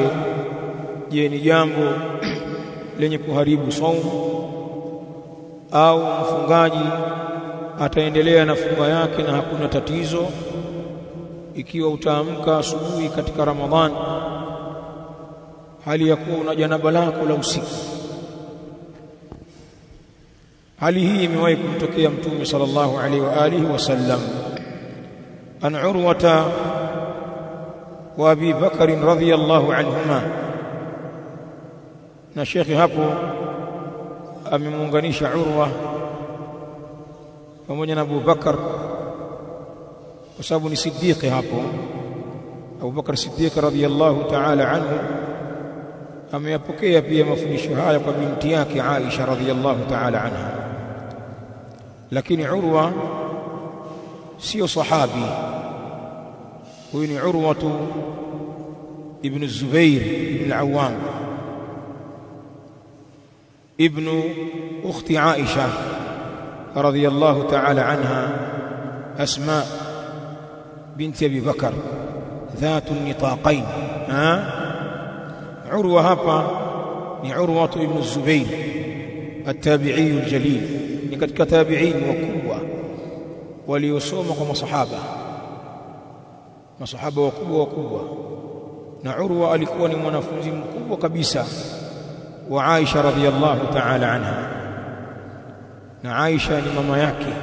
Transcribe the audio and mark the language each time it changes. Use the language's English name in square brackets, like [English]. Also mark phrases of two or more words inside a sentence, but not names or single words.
[Swahili] Je, ni jambo lenye kuharibu saumu au mfungaji ataendelea na funga yake na hakuna tatizo ikiwa utaamka asubuhi katika Ramadhani hali ya kuwa una janaba lako la usiku? Hali hii imewahi kumtokea Mtume [Arabic] صلى الله عليه وعلى آله وسلم. عن عروة وأبي بكر رضي الله عنهما, [Swahili] na shekhi hapo amemuunganisha Urwa pamoja na Abu Bakar kwa sababu ni siddiqi hapo. Abu Bakar Siddiq [Arabic] رضي الله تعالى عنه [Swahili] ameyapokea pia mafundisho haya kwa binti yake Aisha [Arabic] رضي الله تعالى عنها, [Swahili] lakini Urwa sio sahabi. Huyu ni Urwatu ibn Zubair ibn al-Awwam [Arabic] ابن أخت عائشة رضي الله تعالى عنها أسماء بنت أبي بكر ذات النطاقين. عروة [Swahili] hapa ni [Arabic] عروة ابن الزبير التابعي الجليل، [Swahili] ni katika tabi'in wakubwa waliosoma kwa masahaba wakubwa. Na Urwa alikuwa ni mwanafunzi mkubwa kabisa wa Aisha [Arabic] رضي الله تعالى عنها, [Swahili] na Aisha ni mama yake.